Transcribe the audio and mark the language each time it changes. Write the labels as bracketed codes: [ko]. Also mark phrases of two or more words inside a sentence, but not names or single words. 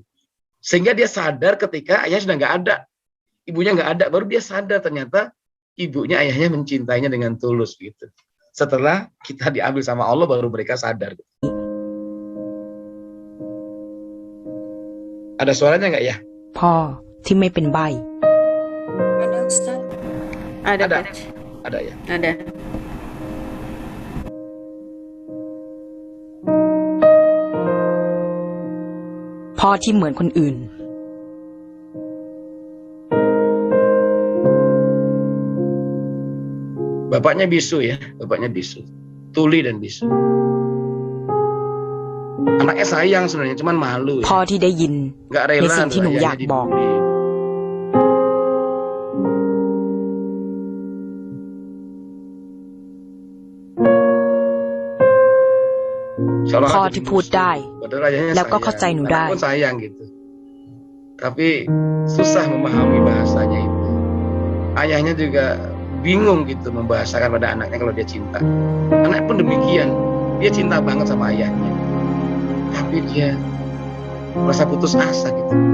[id] Sehingga dia sadar ketika ayahnya sudah nggak ada, ibunya nggak ada, baru dia sadar ternyata ibunya, ayahnya mencintainya dengan tulus gitu. Setelah kita diambil sama Allah, baru mereka sadar. Ada suaranya nggak ya? [th] พ่อที่ไม่เป็นใบ [id] Ada Ustaz? Ada. Ada. Coach. Ada ya. Ada. [th] พ่อที่เหมือนคนอื่น [id] Bapaknya bisu ya, bapaknya bisu. Tuli dan bisu. Anaknya sayang sebenarnya, cuman malu [th] พ่อ [id] ya. [th] ที่ได้ยิน [id] Nggak rela [th] ในสิ่งที่หนู [id] ayahnya [th] อยากบอก [id] dibully. Seolah-olah [th] พ่อ [id] jadi [th] ที่พูด [id] musuh. [th] ได้ [id] Padahal ayahnya [th] แล้วก็ [id] sayang. [th] เข้าใจหนู [id] Anak [th] ได้ [id] pun sayang gitu. Tapi susah memahami bahasanya itu. Ayahnya juga bingung gitu membahasakan pada anaknya kalau dia cinta. Anak pun demikian. Dia cinta banget sama ayahnya. Tapi dia merasa putus asa gitu.